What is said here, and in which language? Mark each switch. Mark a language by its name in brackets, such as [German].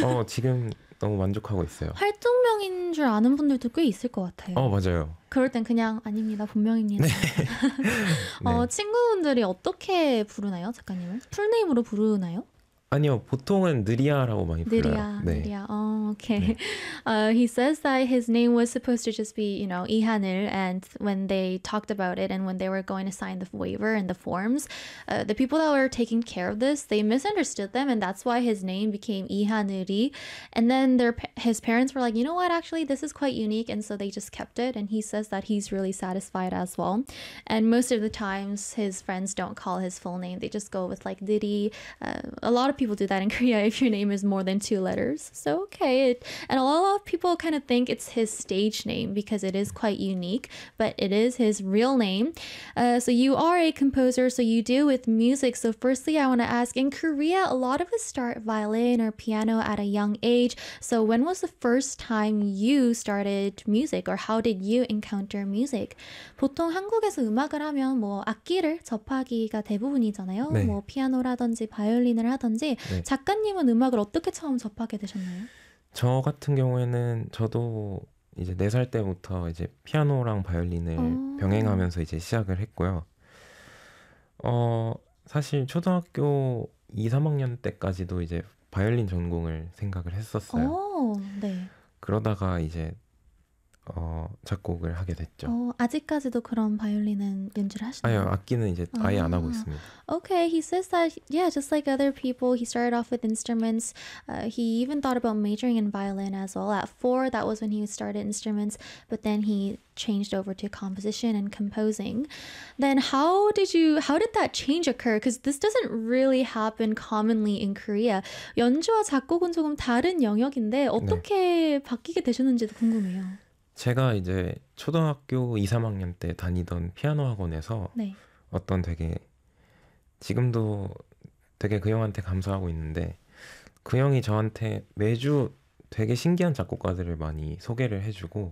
[Korean] 지금 너무 만족하고 있어요. 활동명인 줄 아는 분들도 꽤 있을 것 같아요. 맞아요. 그럴 땐 그냥 아닙니다. 본명입니다. 네. 친구분들이 어떻게 부르나요, 작가님을? 풀네임으로 부르나요? 아니요, 보통은 느리아라고 많이 느리아, 느리아, 네. 오케이. [English] He says that his name was supposed to just be, you know, 이하늘. And when they talked about it and when they were going to sign the waiver and the forms, the people that were taking care of this, they misunderstood them. And that's why his name became 이하늘이. And then his parents were like, you know what, actually, this is quite unique. And so they just kept it. And he says that he's really satisfied as well. And most of the times, his friends don't call his full name. They just go with like 느리. A lot of people do that in Korea if your name is more than two letters. So okay, and a lot of people kind of think it's his stage name because it is quite unique, but it is his real name. So you are a composer, so you deal with music. So firstly, I want to ask, in Korea, a lot of us start violin or piano at a young age. So when was the first time you started music, or how did you encounter music? [Korean] 보통 한국에서 음악을 하면 뭐 악기를 접하기가 대부분이잖아요. 네. 뭐 피아노라든지 바이올린을 하든지 네. 작가님은 음악을 어떻게 처음 접하게 되셨나요? 저 같은 경우에는 저도 이제 4살 때부터 이제 피아노랑 바이올린을 병행하면서 이제 시작을 했고요. 사실 초등학교 2, 3학년 때까지도 이제 바이올린 전공을 생각을 했었어요. 네. 그러다가 이제 작곡을 하게 됐죠. 아직까지도 그런 바이올린은 연주를 하시나요? 아니요, 악기는 이제 아예 안 하고 있습니다. [English] Okay, he says that, yeah, just like other people, he started off with instruments. He even thought about majoring in violin as well. At 4, that was when he started instruments, but then he changed over to composition and composing. Then how did that change occur? Because this doesn't really happen commonly in Korea. [Korean] 연주와 작곡은 조금 다른 영역인데 어떻게 네. 바뀌게 되셨는지도 궁금해요. 제가 이제 초등학교 2, 3학년 때 다니던 피아노 학원에서 네. 어떤 되게 지금도 되게 그 형한테 감사하고 있는데 그 형이 저한테 매주 되게 신기한 작곡가들을 많이 소개를 해주고